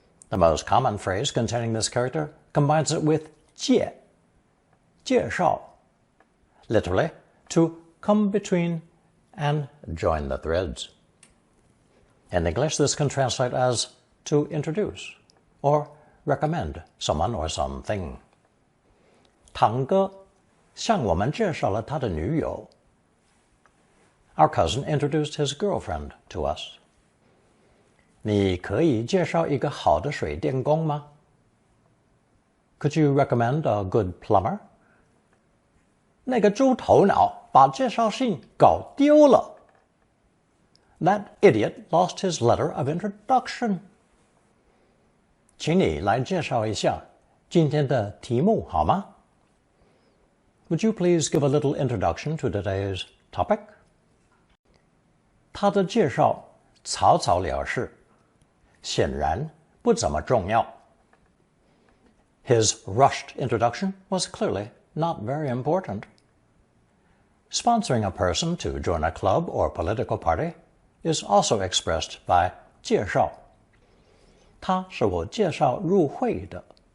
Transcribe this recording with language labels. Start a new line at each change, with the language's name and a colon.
English: The most common phrase containing this character combines it with jie, jie shao, literally to come between and join the threads. In English, this can translate as to introduce or recommend someone or something.
Chinese: 堂哥向我们介绍了他的女友.
English: Our cousin introduced his girlfriend to us.
Chinese: 你可以介绍一个好的水电工吗?
English: Could you recommend a good plumber?
Chinese: 那个猪头脑把介绍信搞丢了.
English: That idiot lost his letter of introduction.
Chinese: 请你来介绍一下今天的题目好吗?
English: Would you please give a little introduction to today's topic?
Chinese: 他的介绍草草了事，显然不怎么重要.
English: His rushed introduction was clearly not very important. Sponsoring a person to join a club or political party is also expressed by 介绍.
Chinese: 她是我介绍入会的.